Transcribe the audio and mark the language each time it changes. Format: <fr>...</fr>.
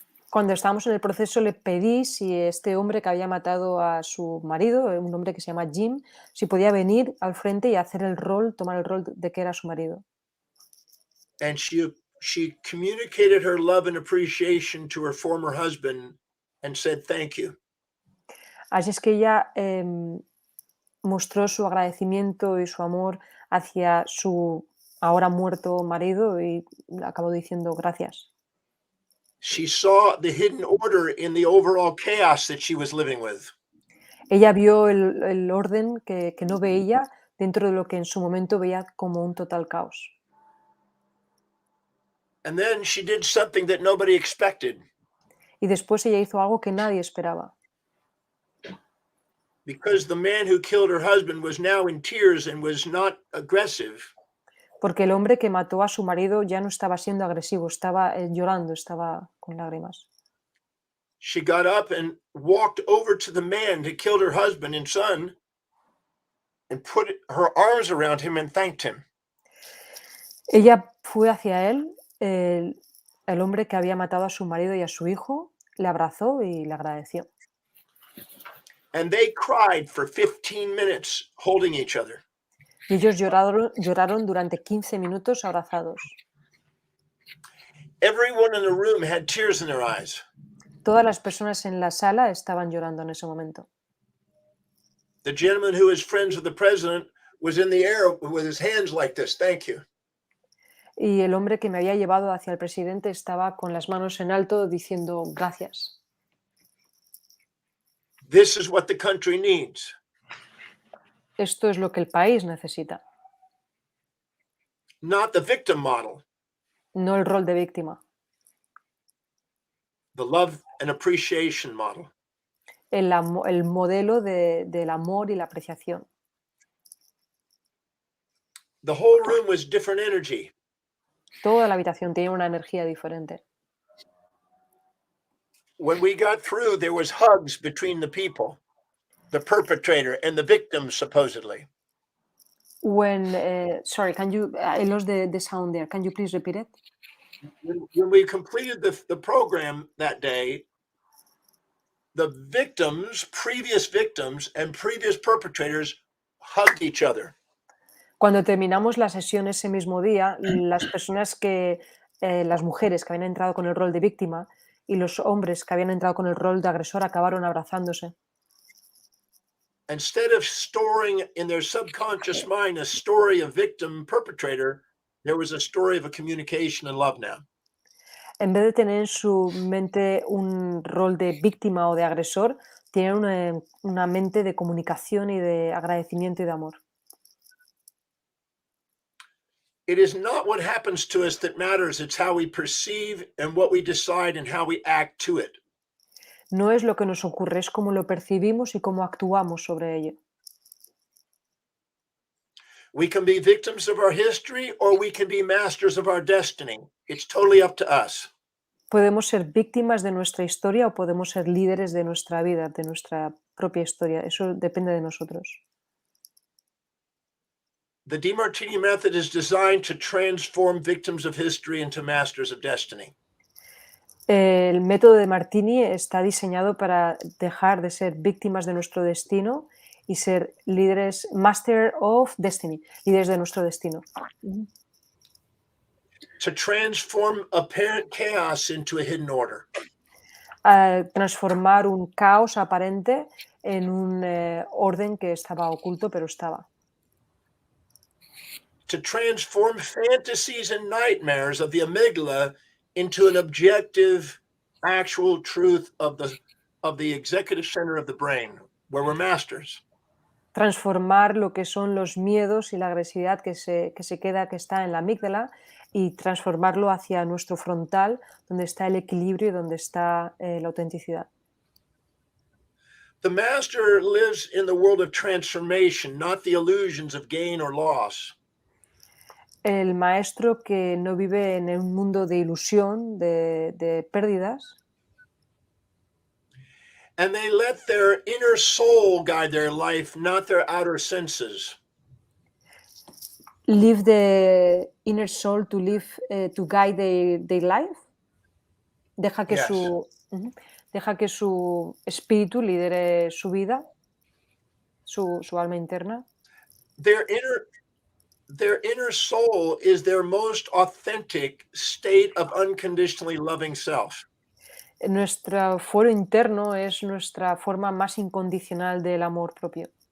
<es>Cuando estábamos en el proceso le pedí si este hombre que había matado a su marido, un hombre que se llama Jim, si podía venir al frente y hacer tomar el rol de que era su marido.</es> <en>And she communicated her love and appreciation to her former husband and said thank you.</en> <es>Así es que ella mostró su agradecimiento y su amor hacia su ahora muerto marido y acabó diciendo gracias.</es> <en>She saw the hidden order in the overall chaos that she was living with.</en> <es>Ella vio el orden que no veía dentro de lo que en su momento veía como un total caos.</es> <en>And then she did something that nobody expected.</en> <es>Y después ella hizo algo que nadie esperaba.</es> <en>Because the man who killed her husband was now in tears and was not aggressive.</en> <es>Porque el hombre que mató a su marido ya no estaba siendo agresivo, estaba llorando, estaba con lágrimas.</es> <en>She got up and walked over to the man who killed her husband and son and put her arms around him and thanked him.</en> <es>Ella fue hacia él, el hombre que había matado a su marido y a su hijo, le abrazó y le agradeció.</es> <en>And they cried for 15 minutes holding each other.</en> <es>Y ellos lloraron durante 15 minutos abrazados.</es> <en>Everyone in the room had tears in their eyes.</en> <es>Todas las personas en la sala estaban llorando en ese momento.</es> <en>The gentleman who is friends with the president was in the air with his hands like this. Thank you.</en> <es>Y el hombre que me había llevado hacia el presidente estaba con las manos en alto diciendo gracias.</es> <en>This is what the country needs.</en> <es>Esto es lo que el país necesita.</es> <en>Not the victim model.</en> <es>No el rol de víctima.</es> <en>The love and appreciation model.</en> <es>El modelo del amor y la apreciación.</es> <en>The whole room was different energy.</en> <es>Toda la habitación tiene una energía diferente.</es> <en>when we got through, there was hugs between the people, the perpetrator and the victim, supposedly. When, sorry, can you, I lost the sound there. Can you please repeat it? When we completed the program that day, the victims, previous victims and previous perpetrators hugged each other.</en> <es>Cuando terminamos la sesión ese mismo día, las personas que, las mujeres que habían entrado con el rol de víctima y los hombres que habían entrado con el rol de agresor acabaron abrazándose.</es> <en>Instead of storing in their subconscious mind a story of victim perpetrator, there was a story of a communication and love now.</en> <es>En vez de tener en su mente un rol de víctima o de agresor, tienen una mente de comunicación y de agradecimiento y de amor.</es> <en>It is not what happens to us that matters, it's how we perceive and what we decide and how we act to it.</en> <es>No es lo que nos ocurre, es cómo lo percibimos y cómo actuamos sobre ello.</es> <en>We can be victims of our history or we can be masters of our destiny. It's totally up to us.</en> <es>Podemos ser víctimas de nuestra historia o podemos ser líderes de nuestra vida, de nuestra propia historia. Eso depende de nosotros.</es> <en>The Demartini method is designed to transform victims of history into masters of destiny.</en> <es>El método de Martini está diseñado para dejar de ser víctimas de nuestro destino y ser líderes,</es> <en>master of destiny,</en> <es>líderes de nuestro destino.</es> <en>To transform apparent chaos into a hidden order.</en> <es>A transformar un caos aparente en un orden que estaba oculto, pero estaba.</es> <en>To transform fantasies and nightmares of the amygdala into an objective, actual truth of the executive center of the brain, where we're masters.</en> <es>Transformar lo que son los miedos y la agresividad que está en la amígdala y transformarlo hacia nuestro frontal, donde está el equilibrio y donde está la autenticidad.</es> <en>The master lives in the world of transformation, not the illusions of gain or loss.</en> <es>El maestro que no vive en un mundo de ilusión, de pérdidas.</es> <en>And they let their inner soul guide their life, not their outer senses. Live the inner soul to live, to guide their life.</en> <es>Deja que,</es> <en>Yes.</en> <es>Deja que su espíritu lidere su vida, su alma interna.</es> <en>Their inner soul is their most authentic state of unconditionally loving self.</en> <es>Nuestro fuero interno es nuestra forma más incondicional del amor propio.</es>